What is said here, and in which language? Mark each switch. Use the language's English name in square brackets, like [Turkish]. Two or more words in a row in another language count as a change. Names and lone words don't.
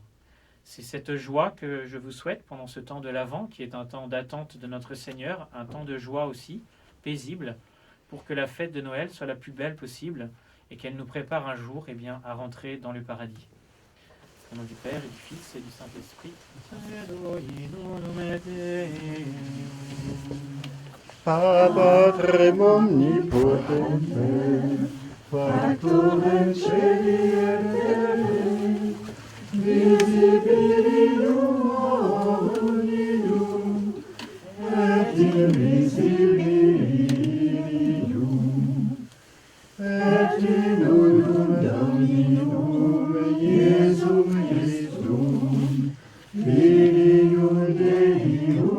[French] C'est cette joie que je vous souhaite pendant ce temps de l'Avent, qui est un temps d'attente de notre Seigneur, un temps de joie aussi, paisible, pour que la fête de Noël soit la plus belle possible et qu'elle nous prépare un jour à rentrer dans le paradis. Au nom du Père et du Fils et du Saint-Esprit. [Latin] Patrem omnipotens, factor in celi et terre, visibilium omnium et invisibilium, et in unum Dominum Iesum Christum, Filium Dei